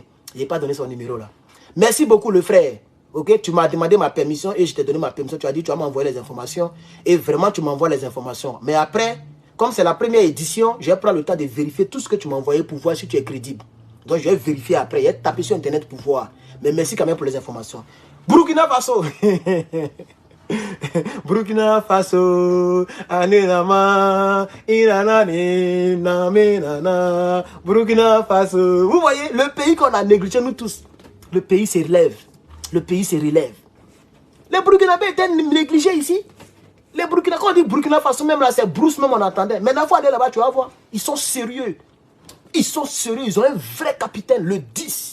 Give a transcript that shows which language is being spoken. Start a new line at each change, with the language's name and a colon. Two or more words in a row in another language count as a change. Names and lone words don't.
French: Il n'a pas donné son numéro là. Merci beaucoup, le frère. Ok, tu m'as demandé ma permission et je t'ai donné ma permission. Tu as dit, tu vas m'envoyer les informations. Et vraiment, tu m'envoies les informations. Mais après, comme c'est la première édition, je vais prendre le temps de vérifier tout ce que tu m'as envoyé pour voir si tu es crédible. Donc, je vais vérifier après. Je vais taper sur Internet pour voir. Mais merci quand même pour les informations. Burkina Faso. Burkina Faso, Anenama, Inanane, Namenana, Burkina Faso. Vous voyez, le pays qu'on a négligé, nous tous, le pays se relève. Le pays se relève. Les Burkinabés étaient négligés ici. Les Burkinabés, quand on dit Burkina Faso, même là, c'est Bruce, même on entendait. Maintenant, il faut aller là-bas, tu vas voir. Ils sont sérieux. Ils sont sérieux. Ils ont un vrai capitaine, le 10.